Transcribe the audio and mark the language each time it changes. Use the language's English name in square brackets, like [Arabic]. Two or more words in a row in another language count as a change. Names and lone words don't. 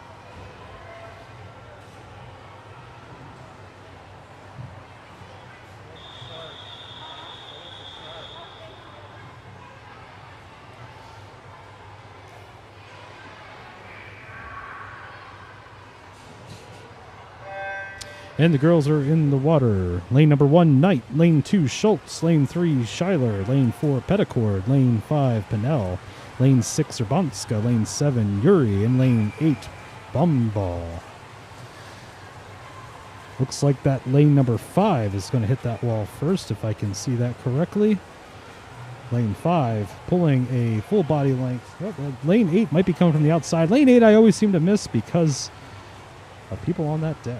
[English] And the girls are in the water. Lane number 1, Knight. Lane 2, Schultz. Lane 3, Schuyler. Lane 4, Petticord. Lane 5, Pinnell. Lane 6, Urbanska. Lane 7, Yuri. And lane 8, Bumball. Looks like that lane number 5 is going to hit that wall first, if I can see that correctly. Lane 5 pulling a full body length. Oh, lane 8 might be coming from the outside. Lane 8 I always seem to miss because of people on that deck.